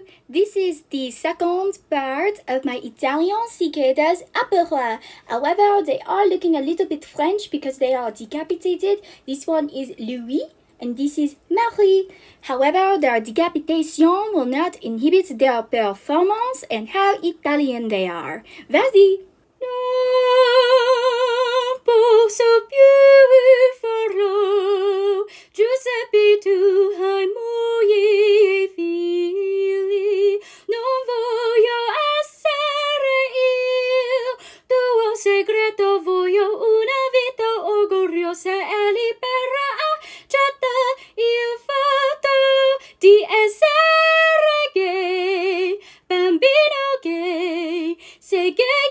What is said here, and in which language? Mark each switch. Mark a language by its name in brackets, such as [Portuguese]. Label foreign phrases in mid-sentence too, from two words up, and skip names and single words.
[English] This is the second part of my Italian cicadas apéro. However, they are looking a little bit French because they are decapitated. This one is Louis and this is Marie. However, their decapitation will not inhibit their performance and how Italian they are. [French] Vas-y! [Italian] Non posso più farò Giuseppe tu hai moglie e figli non voglio essere io tuo segreto voglio una vita orgogliosa e libera accetta il fatto di essere gay bambino gay sei gay